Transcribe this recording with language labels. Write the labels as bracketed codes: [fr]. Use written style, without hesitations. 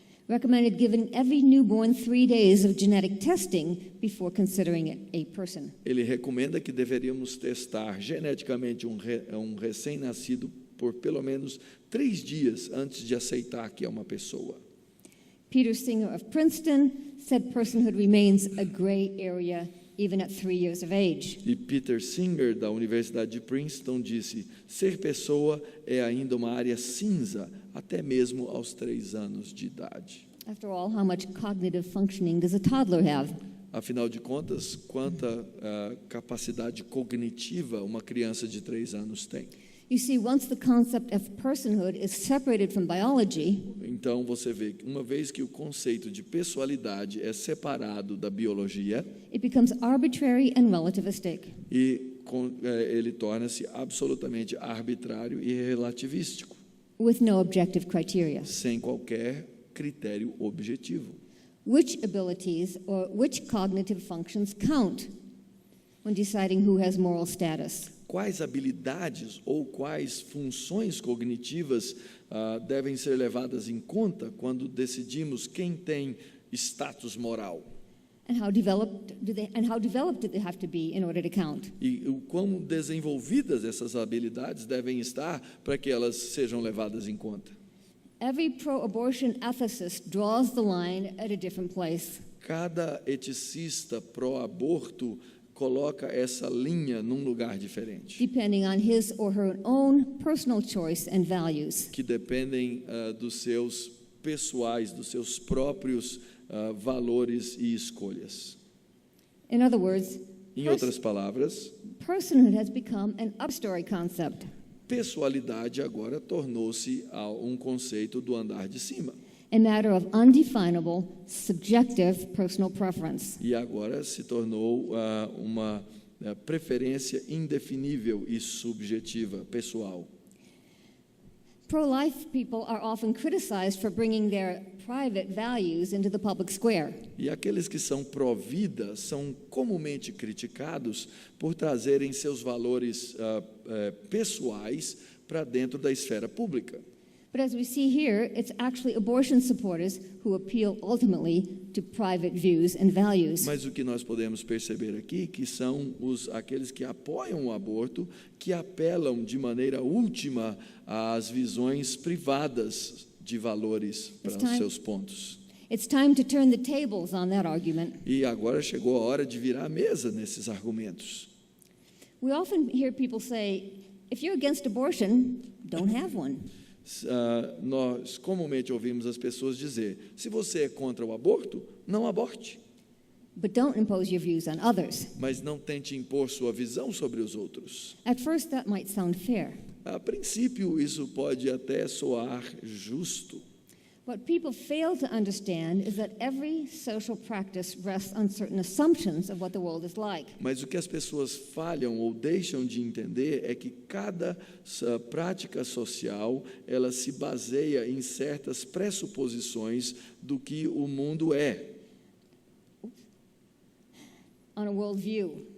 [en] recommended giving every newborn 3 days of genetic testing before considering it a person. [pt] ele recomenda que deveríamos testar geneticamente um recém-nascido por pelo menos 3 dias antes de aceitar que é uma pessoa. [en] Peter Singer of Princeton said personhood remains a gray area even at 3 years of age. [pt] E Peter Singer, da Universidade de Princeton, disse: ser pessoa é ainda uma área cinza, até mesmo aos 3 anos de idade. [en] After all, how much cognitive functioning does a toddler have? [pt] Afinal de contas, quanta capacidade cognitiva uma criança de 3 anos tem? [en] You see, once the concept of personhood is separated from biology, [pt] Então, você vê que uma vez que o conceito de pessoalidade é separado da biologia, [en] it becomes arbitrary and relativistic. [pt] ele torna-se absolutamente arbitrário e relativístico, [en] With no objective criteria. [pt] sem qualquer critério objetivo. [en] Which abilities or which cognitive functions count when deciding who has moral status? [pt] Quais habilidades ou quais funções cognitivas devem ser levadas em conta quando decidimos quem tem status moral? [en] And how developed do they have to be in order to count? [pt] E o quão desenvolvidas essas habilidades devem estar para que elas sejam levadas em conta? [en] Every pro-abortion ethicist draws the line at a different place. [pt] Cada eticista pró-aborto coloca essa linha num lugar diferente, [en] Depending on his or her own personal choice and values. [pt] que dependem dos seus pessoais, dos seus próprios valores e escolhas. [en] In other words, [pt] Em outras palavras, [en] personhood has become an upstory concept. [pt] pessoalidade agora tornou-se um conceito do andar de cima. [en] A matter of undefinable, subjective personal preference. [pt] E agora se tornou uma preferência indefinível e subjetiva, pessoal. [en] Pro-life people are often criticized for bringing their private values into the public square. [pt] E aqueles que são pró-vida são comumente criticados por trazerem seus valores pessoais para dentro da esfera pública. [en] But as we see here, it's actually abortion supporters who appeal ultimately to private views and values. [pt] Mas o que nós podemos perceber aqui que são aqueles que apoiam o aborto, que apelam de maneira última às visões privadas de valores para os seus pontos. [en] It's time to turn the tables on that argument. [pt] E agora chegou a hora de virar a mesa nesses argumentos. [en] We often hear people say, if you're against abortion, don't have one. [pt] Nós comumente ouvimos as pessoas dizer: se você é contra o aborto, não aborte. [en] But don't impose your views on others. [pt] Mas não tente impor sua visão sobre os outros. [en] At first, that might sound fair. [pt] A princípio, isso pode até soar justo. [en] What people fail to understand is that every social practice rests on certain assumptions of what the world is like. [pt] Mas o que as pessoas falham ou deixam de entender é que cada prática social, ela se baseia em certas pressuposições do que o mundo é. [en] On a worldview.